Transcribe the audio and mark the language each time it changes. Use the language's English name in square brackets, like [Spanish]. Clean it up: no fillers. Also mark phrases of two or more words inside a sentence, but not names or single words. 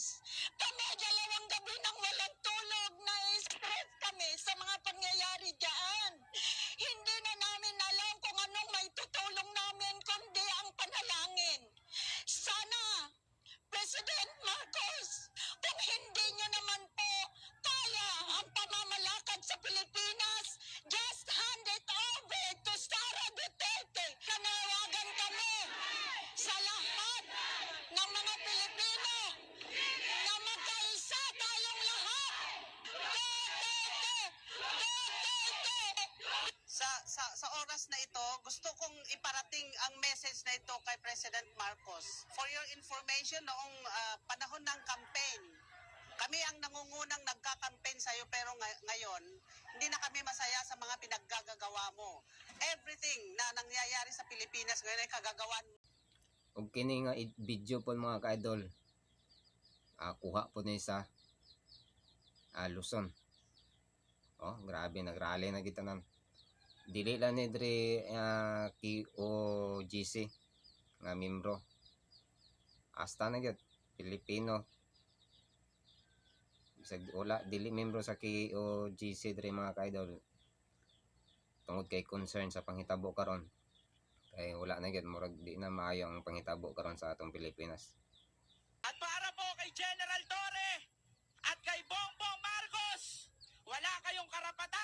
[Filipino] Kami 2 gabi nang walang tulog, na-stress kami sa mga pangyayari dyan. Hindi na namin alam kung anong may tutulong namin kundi ang panalangin. Sana President Marcos, kung hindi nyo naman po kaya ang pamamalakad sa Pilipinas, [English] just hand it over to Sara Duterte. [Filipino] Nanawagan kami sa lahat ng mga Pilipino na magkaisa tayong lahat. Duterte! Duterte! Sa oras na ito, gusto kong iparating ang message na ito kay President Marcos. [English] For your information, [Filipino] noong panahon ng campaign, kami ang nangungunang nagka-campaign sa iyo, pero ngayon, hindi na kami masaya sa mga pinaggagawa mo. Everything na nangyayari sa Pilipinas ngayon ay kagagawan mo. [Cebuano] Ug kini nga video po mga ka-idol, kuha po ni sa Luzon. Grabe, nagrally na kita nan. Dili lang ni dre KOGC nga membro, hasta na gyud Pilipino. Wala dili membro sa KOGC dre mga ka-idol, tungod kay concern sa panghitabo karon, kay wala na gyud, murag di na maayo ang panghitabo karon sa atong Pilipinas. [Filipino] At para po kay General Torre at kay Bongbong Marcos, wala kayong karapatan